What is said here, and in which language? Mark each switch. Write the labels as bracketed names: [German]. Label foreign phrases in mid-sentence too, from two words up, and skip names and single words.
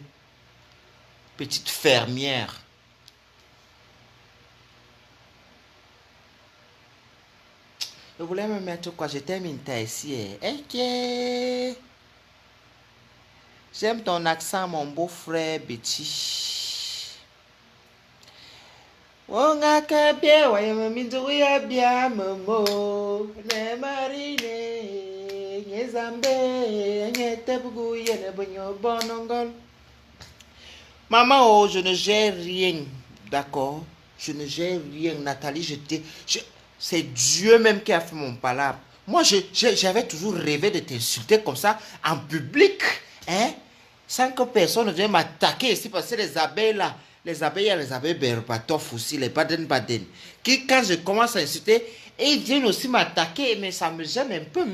[French] Petite fermière. Je voulais me mettre quoi? Je termine ici. Ok. J'aime ton accent, mon beau-frère Betty. [Ewondo] Wonga kabia wa yamizu ya bia momo ne marine nyezambe nyetebugu yene bonyo bonongol. [French] Maman, oh, je ne gère rien. D'accord? Je ne gère rien. Nathalie, c'est Dieu même qui a fait mon palabre. Moi, j'avais toujours rêvé de t'insulter comme ça, en public, hein, sans que personne ne vienne m'attaquer ici, parce que les abeilles là, les abeilles, il y a les abeilles Berbatov aussi, les Baden-Baden, qui, quand je commence à insulter, ils viennent aussi m'attaquer, mais ça me gêne un peu.